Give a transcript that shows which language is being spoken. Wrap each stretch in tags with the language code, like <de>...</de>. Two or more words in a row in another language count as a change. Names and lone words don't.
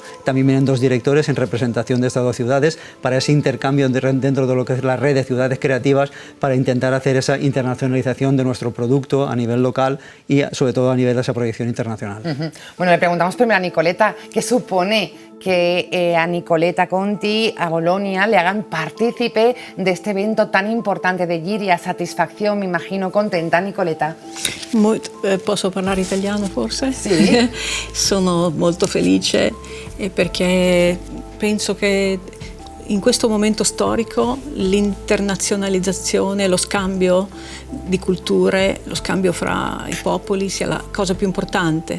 <es>También vienen 2 directores en representación de estas 2 ciudades para ese intercambio dentro de lo que es la red de ciudades creativas, para intentar hacer esa internacionalización de nuestro producto a nivel local y sobre todo a nivel de esa proyección internacional. bueno, le preguntamos primero a Nicoleta, ¿qué supone que a Nicoleta Conti, a Bolonia, le hagan partícipe de este evento tan importante de Giria? Satisfacción, me imagino, contenta, Nicoleta?</es> <it>Posso parlare italiano forse? Sì. Sono molto felice perché penso che in questo momento storico l'internazionalizzazione, lo scambio di culture, lo scambio fra i popoli sia la cosa più importante,</it>